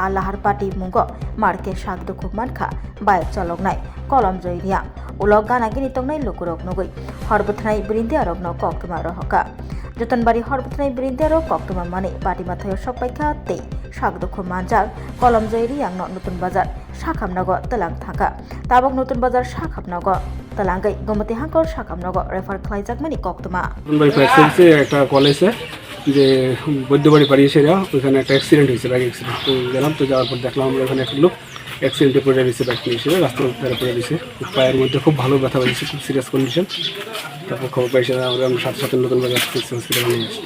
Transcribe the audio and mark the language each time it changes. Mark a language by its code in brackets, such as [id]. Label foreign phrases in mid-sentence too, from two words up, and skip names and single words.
[trp] लाहार पाटि मुंग मार्के साक दुखु मानखा बाइक चालकनाय कलम जयरिया उलग गानागिनि तंनाय लुकुरक नगै हरबथनाय बिरिन्दिया रगन कक्तमा रहका जतनबारी हरबथनाय बिरिन्दिया रग कक्तमा माने पाटिमाथाय सकबायखा ते साक दुखु मानजाक कलम जयरिया नतुन बाजार साखामनग तलां थाका ताबक नतुन बाजार साखामनग तलांगै गमति हांकर साखामनग रेफार खालायजाकमानि कक्तमा [bn] একটা কলেজে যে বৈদ্যবাড়ি পাড়ি এসে ওইখানে একটা অ্যাক্সিডেন্ট হয়েছে, [en] bike accident. [bn] তো গেলাম, তো যাওয়ার পর দেখলাম আমরা ওখানে একটা লোক অ্যাক্সিডেন্টে পড়ে রয়েছে, বাইক হিসেবে রাস্তার ধারে পড়ে রয়েছে, পায়ের মধ্যে খুব ভালো ব্যথা পেয়েছে, খুব [en] serious condition. [bn] তারপর খবর পাইছে আমরা সাথে সাথে নতুন বাজার হসপিটালে নিয়ে আসি।